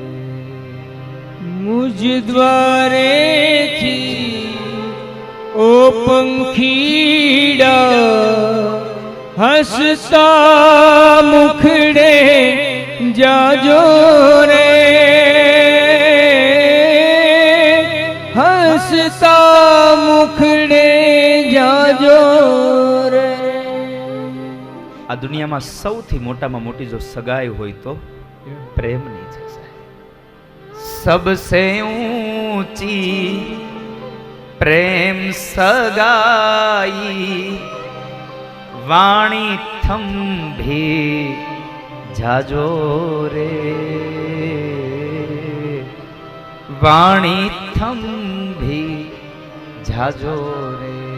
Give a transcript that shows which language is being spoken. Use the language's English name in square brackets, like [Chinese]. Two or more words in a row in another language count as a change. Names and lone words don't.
[Gujarati] મુજ દ્વારેથી ઓ પંખીડા હસતા મુખડે જાજો રે, હસતા મુખડે જાજો રે. આ દુનિયામાં સૌથી મોટામાં મોટી જો સગાઈ હોય તો પ્રેમની છે. [Hindi] सबसे ऊंची प्रेम सगाई वाणी थंभी जाजो रे, वाणी थंभी जाजो रे.